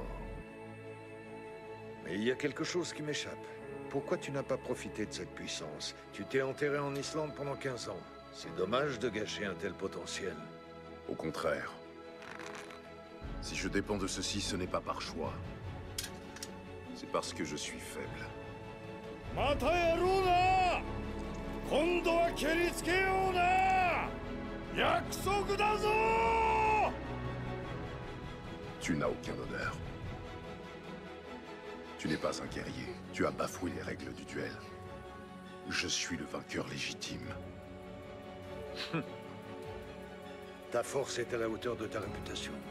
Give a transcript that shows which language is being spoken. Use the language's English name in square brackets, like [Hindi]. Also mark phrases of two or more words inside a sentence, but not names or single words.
[French] Mais il y a quelque chose qui m'échappe. Pourquoi tu n'as pas profité de cette puissance? Tu t'es enterré en Islande pendant 15 ans. C'est dommage de gâcher un tel potentiel. Au contraire. Si je dépends de ceci, ce n'est pas par choix. C'est parce que je suis faible. [Japanese] またやろうな。今度は蹴りつけような。約束だぞ。 [French] Tu n'as aucun honneur. Tu n'es pas un guerrier. Tu as bafoué les règles du duel. Je suis le vainqueur légitime. Ta force est à la hauteur de ta réputation.